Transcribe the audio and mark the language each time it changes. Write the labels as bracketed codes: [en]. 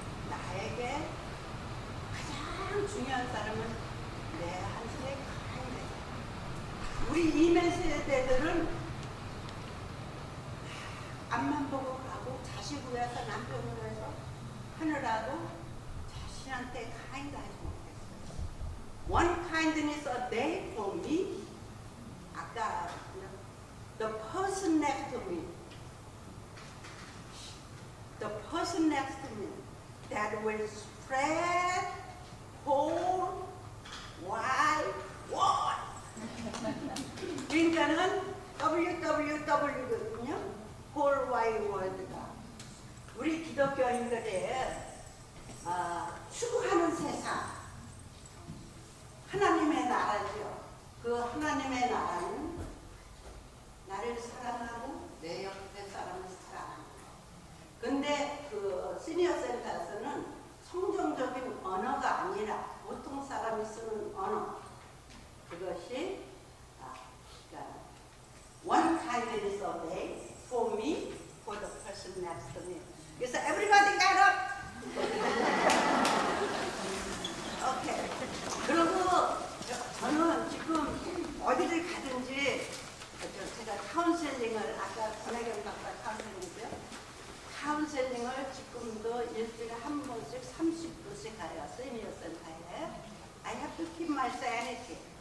[ko] 나에게 가장 중요한 사람은 내한테 kind. 우리 이메 세대들은 앞만 보고 가고 자식 위해서 남편 위해서 하느라고 자신한테 kind 하지 못했어요. [en] One kindness a day for me. [ko] 아까 [en] the person next to me. The person next to me that will spread whole wide world. [ko] 그러니까는 WWW거든요. [en] whole wide world [ko] 가 우리 기독교인들의 추구하는 세상 하나님의 나라죠. 그 하나님의 나라는 나를 사랑하고 내 옆에 사람을 사랑하는 거. 근데 그 시니어 센터에서는 성경적인 언어가 아니라 보통 사람이 쓰는 언어 그것이 그러니까 [en] one kindness a day for me, for the person next to me. [ko] 그래서 [en] everybody got up. [ko] 오케이. 그리고 저는 지금 어디를 가든지 제가 카운셀링을 아까 권혜경 박사 카운셀링이고요. 카운셀링을 지금도 일주일에 한 번씩 30분씩 가요. 시니어 센터에. [en] I have to keep my sanity.